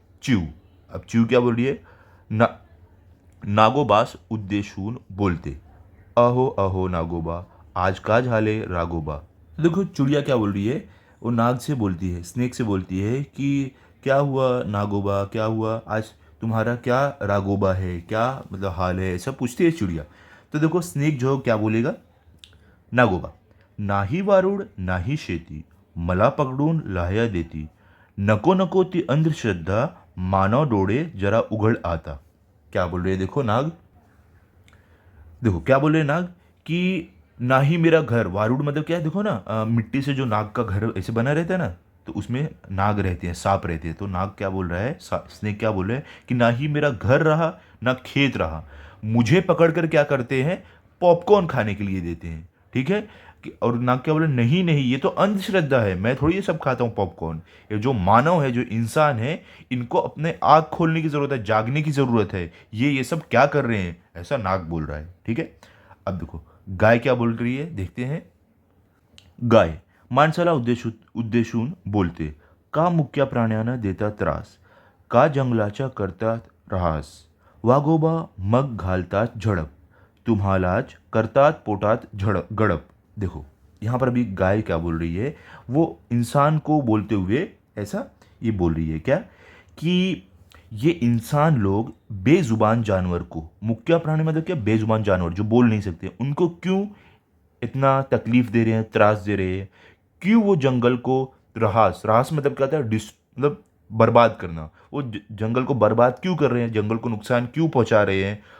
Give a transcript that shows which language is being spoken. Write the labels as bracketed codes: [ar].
[hi] Chew, अब chew क्या बोल रही है, [mr] ना नागोबास उद्देशून बोलते, अहो अहो नागोबा आज का झाले रागोबा। [hi] देखो चिड़िया क्या बोल रही है, वो नाग से बोलती है, स्नेक से बोलती है कि क्या हुआ नागोबा, क्या हुआ आज तुम्हारा क्या रागोबा है, क्या मतलब हाल है, ऐसा पूछती है चिड़िया। तो देखो स्नेक जो क्या बोलेगा, [mr] नागोबा, नाही वारूड नाही शेती मला पकडून लाह्या देती, नको नको ती अंधश्रद्धा मानव डोळे जरा उघड आता। [hi] क्या बोल रहे हैं देखो नाग, देखो क्या बोल रहे हैं नाग कि ना ही मेरा घर, वारुड़ मतलब क्या है देखो ना, मिट्टी से जो नाग का घर ऐसे बना रहता है ना, तो उसमें नाग रहते हैं, सांप रहते हैं। तो नाग क्या बोल रहा है, स्नेक क्या बोल रहे हैं कि ना ही मेरा घर रहा ना खेत रहा, मुझे पकड़ कर क्या करते हैं, पॉपकॉर्न खाने के लिए देते हैं, ठीक है। और नाग क्या बोले, नहीं नहीं ये तो अंधश्रद्धा है, मैं थोड़ी ये सब खाता हूँ पॉपकॉर्न। ये जो मानव है, जो इंसान है, इनको अपने आँख खोलने की ज़रूरत है, जागने की ज़रूरत है, ये सब क्या कर रहे हैं, ऐसा नाग बोल रहा है, ठीक है। अब देखो गाय क्या बोल रही है, देखते हैं। [mr] गाय, माणसाला उद्देशून बोलते, का मुक्या प्राण्यांना देता त्रास, का जंगलाच्या करतात ऱ्हास, वाघोबा मग घालतात झडप, तुम्हालाच करतात पोटात झडप गडप। [hi] देखो यहाँ पर अभी गाय क्या बोल रही है, वो इंसान को बोलते हुए ऐसा ये बोल रही है क्या कि ये इंसान लोग बेजुबान जानवर को, मुक्या प्राणी मतलब क्या, बेजुबान जानवर जो बोल नहीं सकते, उनको क्यों इतना तकलीफ दे रहे हैं, त्रास दे रहे हैं, क्यों वो जंगल को ऱ्हास, ऱ्हास मतलब क्या था, डिस मतलब बर्बाद करना, वो जंगल को बर्बाद क्यों कर रहे हैं, जंगल को नुकसान क्यों पहुंचा रहे हैं।